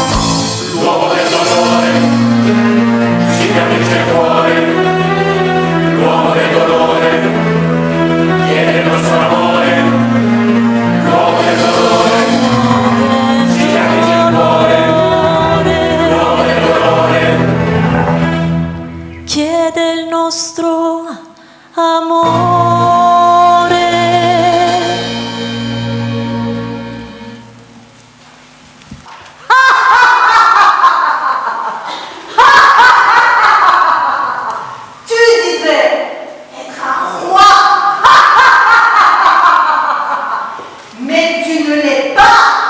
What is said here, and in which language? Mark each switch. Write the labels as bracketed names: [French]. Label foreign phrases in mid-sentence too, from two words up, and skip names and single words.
[Italian] L'uomo del dolore si riaffligge il cuore, l'uomo del dolore chiede il nostro amore, l'uomo del dolore si riaffligge il cuore, l'uomo del dolore Chiede il nostro amore. [French] Tu disais être un roi, mais tu ne l'es pas.